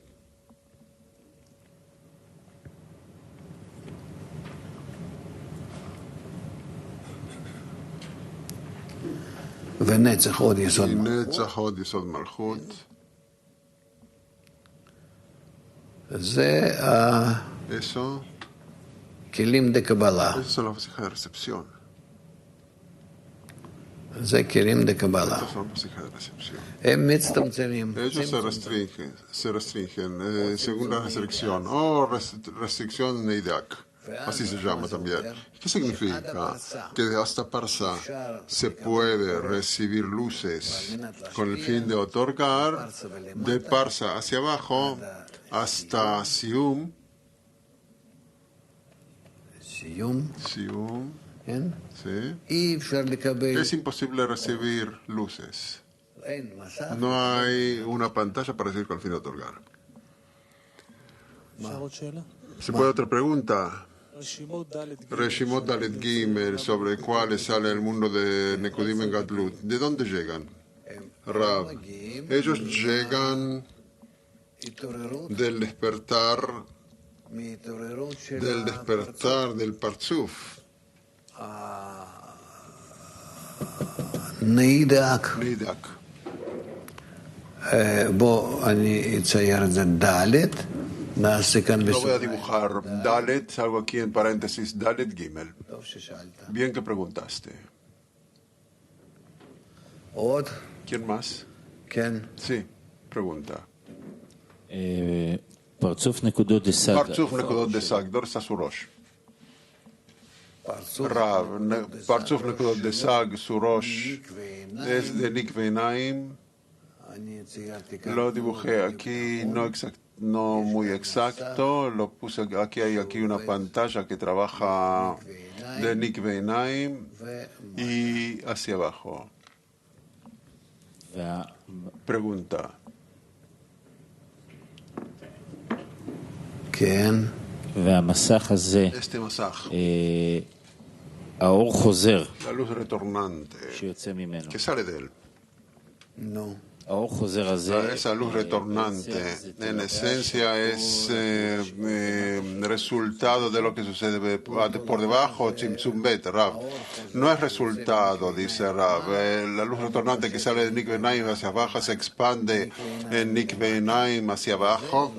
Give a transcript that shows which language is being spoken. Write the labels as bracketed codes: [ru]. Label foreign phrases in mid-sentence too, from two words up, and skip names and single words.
[es] Y Netzach Od Yesod Malchut. Eso. [he] כלים דקבלה. [es] Esas son las vasijas de recepción. [he] זה כלים דקבלה. [es] Estas son vasijas de recepción. [he] הם מצטמצמים. [es] Ellos se restringen según la restricción o restricción neidak, así se llama también. ¿Qué significa? Que de hasta Parsa se puede recibir luces con el fin de otorgar de Parsa hacia abajo hasta Sium, [he] סיום, כן? [es] ¿sí? [he] אי אפשר לקבל, [es] Es imposible recibir luces. [he] אין מסך. [es] No hay una pantalla para recibir con el fin de otorgar. ¿Se puede otra pregunta? Reshimot Dalet Gimel, sobre cuáles sale el mundo de Nekudim en Gadlut. ¿De dónde llegan? Rab. Ellos llegan [he] התעוררות, [es] del despertar [he] מהתעוררות של [es] del despertar del Partzuf, [he] נהידק. [es] Nidak. [he] בוא אני אצייר את זה ד' נעשה כאן [es] Lo voy a [he] בסוף. [es] dibujar. Dalet, salgo aquí en paréntesis, Dalet Gimel. [he] טוב ששאלת. [es] Bien que preguntaste. [he] עוד? [es] ¿Quién más? [he] כן. [es] Sí, pregunta. [he] פרצוף נקודות דסג. [es] Partzuf Nekudot de Sag, ¿dónde está su Rosh? [he] פרצוף. [es] Rav, Partzuf Nekudot de Sag, su Rosh es de Nikve Naim. [he] אני ציירתי כאן. [es] Lo dibujé aquí, no muy exacto. Lo puse aquí, hay aquí una pantalla que trabaja de Nikve Naim y hacia abajo. Pregunta. [he] כן. והמסך הזה, [es] Este masaj, [he] האור חוזר [es] la luz retornante [he] שיוצא ממנו. [es] que sale de él. [he] נו. האור חוזר הזה, [es] Esa luz retornante, en esencia, es resultado de lo que sucede por debajo, Tzimtzum Bet, Rav. No es resultado, dice Rav. La luz retornante que sale de Nikve Naim hacia abajo se expande en Nikve Naim hacia abajo.